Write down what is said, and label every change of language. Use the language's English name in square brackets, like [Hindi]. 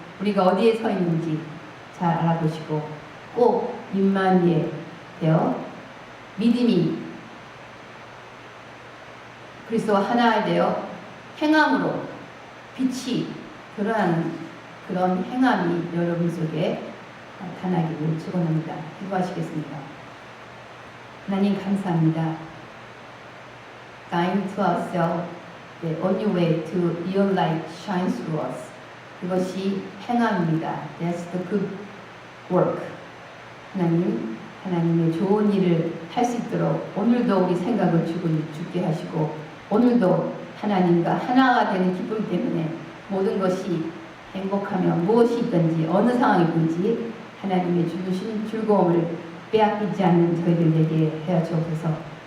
[Korean] 우리가 어디에 서 있는지 잘 알아보시고 꼭 임마누엘 되어 믿음이 그리스도와 하나 되어 행함으로 빛이 드러나는 그런 행함이 여러분 속에 나타나기를 축원합니다. 기도하시겠습니다. 하나님 감사합니다. [English] Dying to ourselves, the only way to your light shines through us. [Korean] 그것이 행함입니다. [English] That's the good work. [Korean] 하나님, 하나님의 좋은 일을 할 수 있도록 오늘도 우리 생각을 죽게 하시고 오늘도 하나님과 하나가 되는 기쁨 때문에 모든 것이 행복하며 무엇이 있든지 어느 상황이든지 하나님의 주신 즐거움을 빼앗기지 않는 저희들에게 하여 주옵소서.